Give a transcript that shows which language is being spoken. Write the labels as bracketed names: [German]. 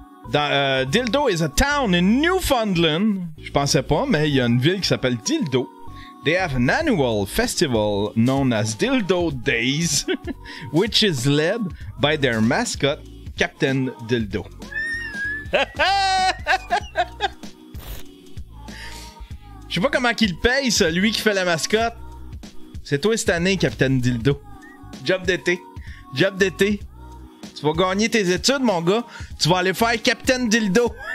[English] Dildo is a town in Newfoundland. [French] Je pensais pas, mais il y a une ville qui s'appelle Dildo. [English] They have an annual festival known as Dildo Days, which is led by their mascot, Captain Dildo. [French] Je sais pas comment qu'il paye, ça, lui qui fait la mascotte. C'est toi cette année, Captain Dildo. Job d'été. Job d'été. Tu vas gagner tes études, mon gars. Tu vas aller faire Captain Dildo.